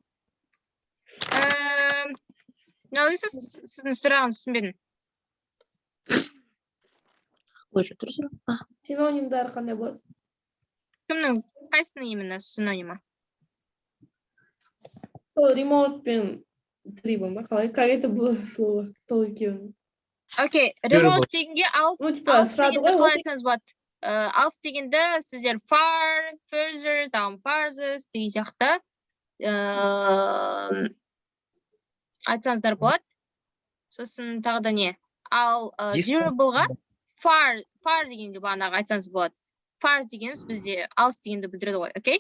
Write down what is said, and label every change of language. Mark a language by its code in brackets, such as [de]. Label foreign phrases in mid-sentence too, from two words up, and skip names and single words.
[kk] Налиса сіздің сұрағын түсінбедім. Қойшы тұрсың? Синонимдары қандай болады? Кімнің қайсының именно синонимі? Сол remote пен tribal ма? Қалай? [ru] Как это было слово? [kk] Сол екеуінің. Окей, remote дегенге алыс сұрады дегенді ғой, қалай айтсаңыз болады. Алыс дегенді сіздер [en] far, further, [kk] там farthest деген сияқты айтсаңыздар болады. Сосын тағы да не? Ал durableға far дегенге бағанағы айтсаңыз болады. Far дегеніміз бізде алыс дегенді білдіреді ғой, окей?